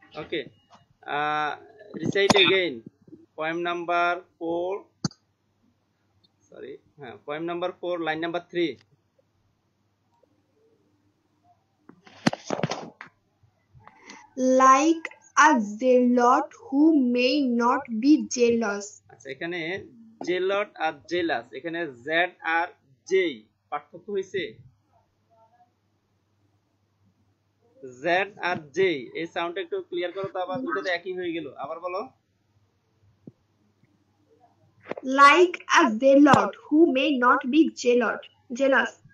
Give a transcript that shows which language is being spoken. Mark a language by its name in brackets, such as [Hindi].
[English] Okay. Recite again. Poem number 4. Sorry. Poem number 4, line number 3. Like a zealot who may not be jealous. [Bangla] আচ্ছা, এখানে জেলট আর jealous, এখানে Z আর J পার্থক্য হয়েছে। Z আর J এই সাউন্ডটা একটু ক্লিয়ার করো তো, আবার দুটোতে একই হয়ে গেল, আবার বলো। [English] Like a zealot who may not be jealous.